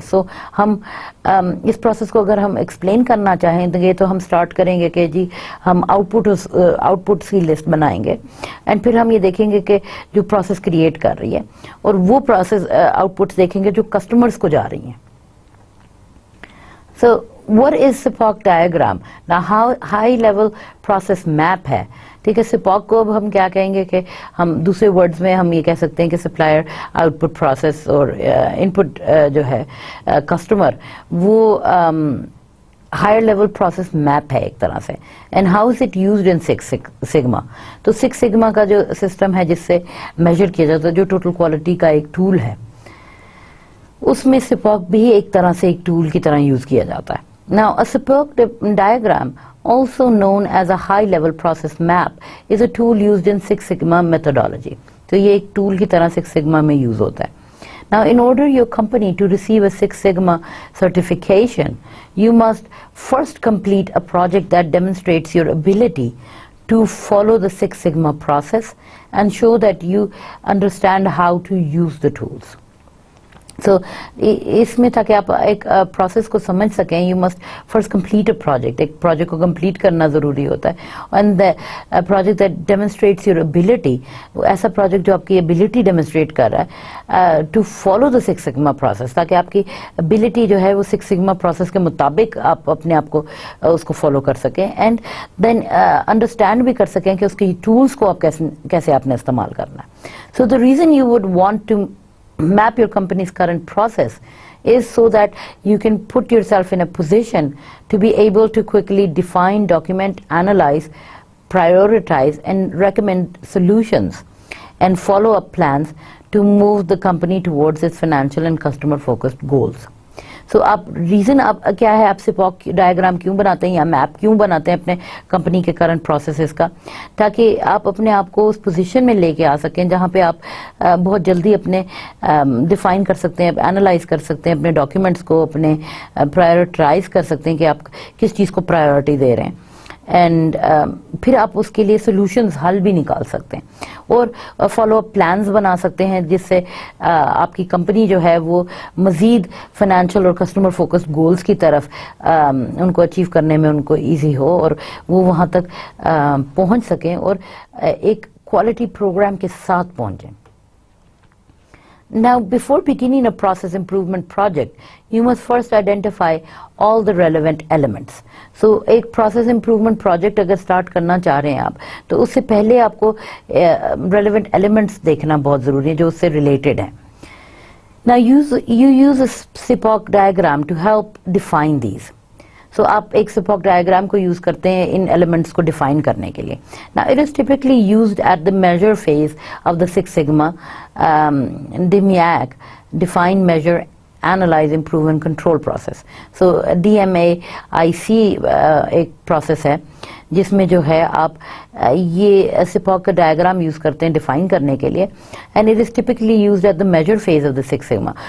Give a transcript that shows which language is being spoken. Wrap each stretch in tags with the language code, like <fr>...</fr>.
<hi>So हम इस process को अगर हम explain करना चाहेंगे तो हम start करेंगे कि जी हम outputs की list बनाएंगे and फिर हम ये देखेंगे कि जो process create कर रही है और वो process outputs देखेंगे जो customers को जा रही हैं.</hi> <en>So what is SIPOC diagram? Now how high level process map है, ठीक है.</en> <hi>SIPOC को अब हम क्या कहेंगे कि हम दूसरे वर्ड्स में हम ये कह सकते हैं कि सप्लायर आउटपुट प्रोसेस और इनपुट जो है कस्टमर, वो हायर लेवल प्रोसेस मैप है एक तरह से.</hi> <en>And how is it used in six sigma.</en> <hi>तो सिक्स सिग्मा का जो सिस्टम है जिससे मेजर किया जाता है, जो टोटल क्वालिटी का एक टूल है, उसमें SIPOC भी एक तरह से एक टूल की तरह यूज किया जाता है.</hi> <en>Now a SIPOC diagram, also known as a high level process map, is a tool used in Six Sigma methodology.</en> <hi>तो ये एक टूल की तरह Six Sigma में यूज होता है.</hi> <en>Now in order your company to receive a Six Sigma certification, you must first complete a project that demonstrates your ability to follow the Six Sigma process and show that you understand how to use the tools.</en> <hi>So इसमें था कि आप एक process को समझ सकें,</hi> <en>You must first complete a project.</en> <hi>एक project को कंप्लीट करना ज़रूरी होता है.</hi> <en>and the project that demonstrates your ability,</en> <hi>ऐसा प्रोजेक्ट जो आपकी एबिलिटी डेमोन्स्ट्रेट कर रहा है</hi> <en>to follow the six sigma process,</en> <hi>ताकि आपकी एबिलिटी जो है वो सिक्स सिग्मा प्रोसेस के मुताबिक आप अपने आप को उसको फॉलो कर सकें. एंड देन अंडरस्टैंड भी कर सकें कि उसकी टूल्स को आप कैसे आपने इस्तेमाल करना है.</hi> <en>So the reason you would want to map your company's current process is so that you can put yourself in a position to be able to quickly define, document, analyze, prioritize, and recommend solutions and follow up plans to move the company towards its financial and customer focused goals.</en> <hi>So आप reason आप क्या है, आप SIPOC diagram क्यों बनाते हैं या map क्यों बनाते हैं अपने कंपनी के करंट प्रोसेसेस का, ताकि आप अपने आप को उस पोजीशन में लेके आ सकें जहाँ पे आप बहुत जल्दी अपने डिफाइन कर सकते हैं, एनालाइज कर सकते हैं अपने डॉक्यूमेंट्स को, अपने प्रायोरिटाइज कर सकते हैं कि आप किस चीज़ को प्रायोरिटी दे रहे हैं. एंड फिर आप उसके लिए सॉल्यूशंस हल भी निकाल सकते हैं और फॉलो अप प्लान्स बना सकते हैं जिससे आपकी कंपनी जो है वो मज़ीद फाइनेंशियल और कस्टमर फोकस्ड गोल्स की तरफ उनको अचीव करने में उनको इजी हो और वो वहाँ तक पहुँच सकें और एक क्वालिटी प्रोग्राम के साथ पहुँचें.</hi> <en>Now, before beginning a process improvement project, you must first identify all the relevant elements.</en> <hi>So, एक process improvement project अगर start करना चाह रहे हैं आप, तो उससे पहले आपको relevant elements देखना बहुत ज़रूरी है जो उससे related हैं.</hi> <en>Now, you use a SIPOC diagram to help define these.</en> <hi>So, आप एक SIPOC diagram को use करते हैं इन elements को define करने के लिए.</hi> <en>Now, it is typically used at the measure phase of the Six Sigma DMAIC, define, measure, analyze, improve and control process. So, DMAIC</en> <hi>एक process है जिसमें जो है आप ये सिपॉक का डायग्राम यूज करते हैं डिफाइन करने के लिए,</hi> <en>And it is typically used at the measure phase of the six sigma.</en>